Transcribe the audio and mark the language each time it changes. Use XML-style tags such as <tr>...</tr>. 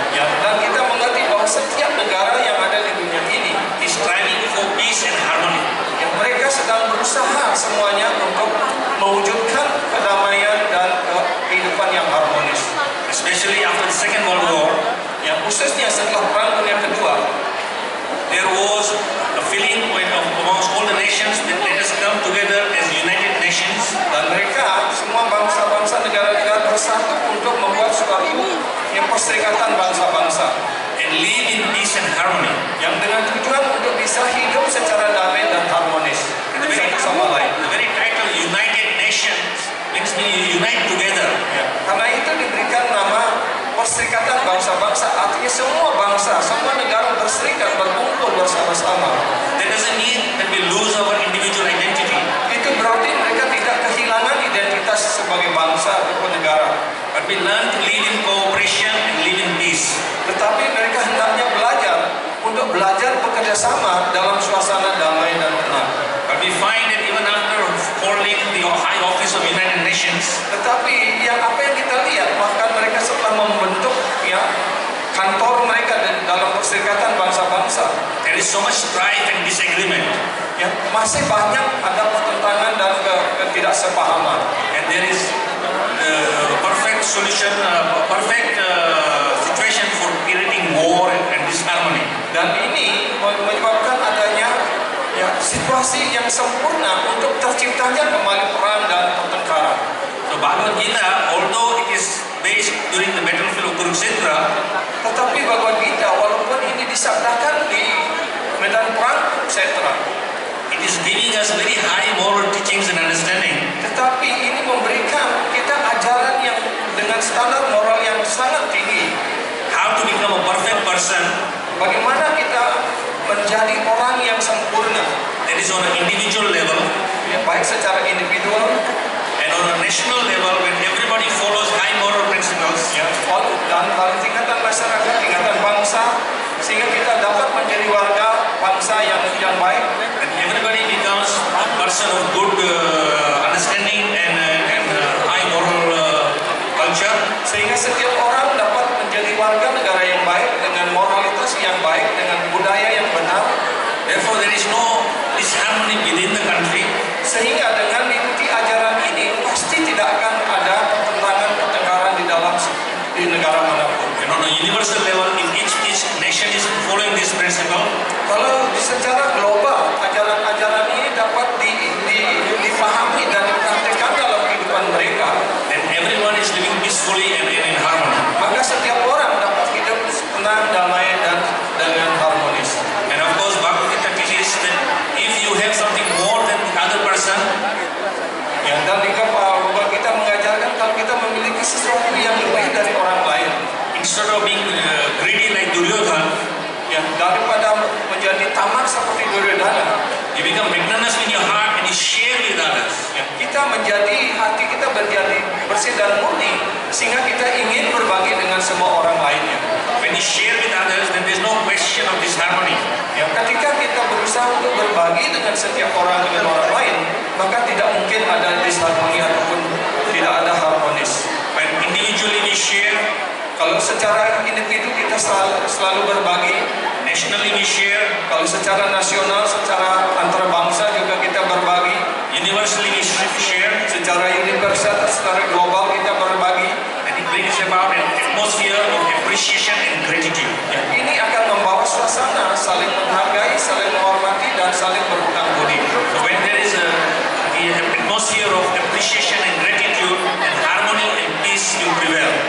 <id>Ya, dan kita mengerti bahwa setiap negara yang ada di dunia ini</id> <en>is striving for peace and harmony.</en> <id>ya, mereka sedang berusaha semuanya untuk mewujudkan kedamaian dan kehidupan yang harmonis.</id> <en>Especially after the Second World War,</en> <id>Yang khususnya setelah Perang Dunia Kedua,</id> <en>there was a feeling amongst all the nations that let us come together as United Nations</en> <id>dan mereka semua bangsa-bangsa negara-negara bersatu untuk membuat suatu yang perserikatan bangsa-bangsa</id> <en>and live in peace and harmony.</en> <id>yang dengan tujuan untuk bisa hidup secara damai dan harmonis satu sama lain.</id> <en>The very title United Nations means we unite together.</en> <id>Ya, karena itu diberikan nama perserikatan bangsa-bangsa, artinya semua bangsa, semua negara berserikat, berkumpul bersama-sama.</id> <en>That doesn't mean that we lose our individual identity,</en> <id>Itu berarti mereka tidak kehilangan identitas sebagai bangsa ataupun negara,</id> <en>but we learn to live in cooperation and live in peace.</en> <id>tetapi mereka hendaknya belajar bekerja sama dalam suasana damai dan tenang.</id> <en>But we find that even after holding the high office of United Nations,</en> <id>Tetapi apa yang kita lihat, bahkan mereka setelah membentuk ya kantor mereka dalam perserikatan bangsa-bangsa,</id> <en>there is so much strife and disagreement,</en> <id>ya masih banyak ada pertentangan dan ketidaksepahaman.</id> <en>and there is perfect solution, perfect situation for creating war and disharmony.</en> <id>Dan ini menyebabkan adanya ya situasi yang sempurna untuk terciptanya kembali perang dan pertengkaran.</id> <en>So Bhagavad Gita, although it is based during the battlefield of Kurukshetra,</en> <id>Tetapi Bhagavad Gita walaupun ini disabdakan di medan perang Kurukshetra,</id> <en>it is giving us very high moral teachings and understanding.</en> <id>tetapi ini memberikan kita ajaran yang dengan standar moral yang sangat tinggi.</id> <en>How to become a perfect person,</en> <id>Bagaimana kita menjadi orang yang sempurna,</id> <en>that is on an individual level,</en> <id>ya, baik secara individual</id> <en>and on a national level when everybody follows high moral principles.</en> <id>ya, dan pada tingkatan masyarakat, tingkatan bangsa, sehingga kita dapat menjadi warga bangsa yang baik.</id> <en>And everybody becomes a person of good understanding and high moral culture.</en> <id>Sehingga setiap orang dapat menjadi warga negara yang baik dengan moralitas yang baik, dengan budaya yang benar.</id> <en>Therefore, there is no disharmony within the country.</en> <id>Sehingga dengan mengikuti ajaran ini pasti tidak akan ada pertengkaran di negara manapun.</id> <en>And on a universal level, if each nation is following this principle,</en> <id>Kalau secara global ajaran-ajaran ini dapat dipahami dan dipraktikkan dalam kehidupan mereka,</id> <en>then everyone is living peacefully and in harmony.</en> <id>maka setiap orang dapat hidup tenang, damai dan dengan harmonis.</id> <en>And of course, Bhagavad Gita teaches that if you have something more than the other person,</en> <id>Ya, dan juga kita mengajarkan kalau kita memiliki sesuatu yang lebih dari orang lain,</id> <en>instead of being greedy like Duryodhana,</en> <id>ya daripada menjadi tamak seperti Duryodhana,</id> <en>you become magnanimous in your heart and you share with others.</en> <id>ya, kita menjadi hati kita menjadi bersih dan murni sehingga kita ingin berbagi dengan semua orang lainnya.</id> <en>When you share with others, then there is no question of disharmony.</en> <id>Ya, ketika kita berusaha untuk berbagi dengan setiap orang dengan orang lain, maka tidak mungkin ada disharmoni ataupun tidak ada harmonis.</id> <en>When individually we share,</en> <id>Kalau secara individu kita selalu berbagi,</id> <en>nationally we share,</en> <id>kalau secara nasional, secara antar bangsa juga kita berbagi,</id> <en>universally we share,</en> <id>secara universal, secara global kita berbagi,</id> <en>and it brings about an atmosphere of appreciation and gratitude.</en> <id>ya, ini akan membawa suasana saling menghargai, saling menghormati dan saling berhutang budi.</id> <en>So when there is the atmosphere of appreciation and gratitude, and harmony and peace will prevail.</en>